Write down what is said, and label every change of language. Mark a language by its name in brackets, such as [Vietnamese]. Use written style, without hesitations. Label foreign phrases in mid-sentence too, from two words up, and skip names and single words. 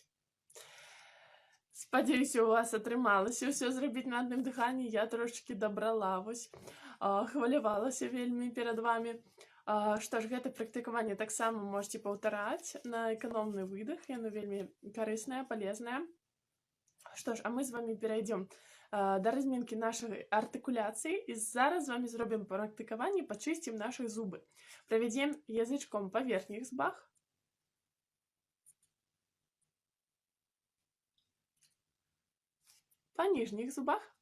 [Belarusian] Спадзяюся, у вас атрымалася ўсё зрабіць на адным дыханні. Я трошечки дабрала, вось, хвалявалася вельмі перад вами. Што ж, гэта практыкаванне таксама можете паўтараць на эканомны выдох. Яно вельмі карыснае, палезнае. Што ж, а мы з вами перайдём да [Russian] разминки нашей артикуляции. [Belarusian] И зараз с вами зробим практикование, [Russian] почистим наши зубы. Проведем язычком по верхних зубах. По нижних зубах.